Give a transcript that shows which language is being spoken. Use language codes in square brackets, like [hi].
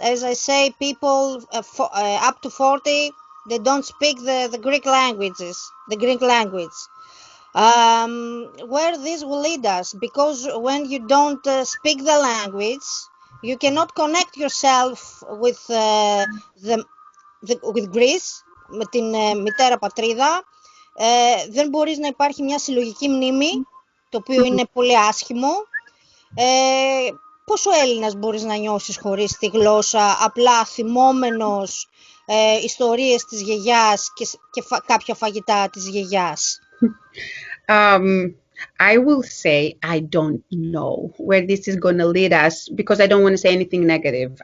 [en] As I say, people up to 40 they don't speak the Greek languages, the Greek language. Where this will lead us, because when you don't speak the language, you cannot connect yourself with Greece, [el] με την μητέρα πατρίδα. Δεν μπορείς να υπάρχει μια συλλογική μνήμη, το οποίο είναι πολύ άσχημο. Πόσο Έλληνας μπορείς να νιώσεις χωρίς τη γλώσσα, απλά θυμόμενος ιστορίες της γιαγιάς και κάποια φαγητά της γιαγιάς. [en] I will say I don't know where this is going to lead us, because I don't want to say anything negative.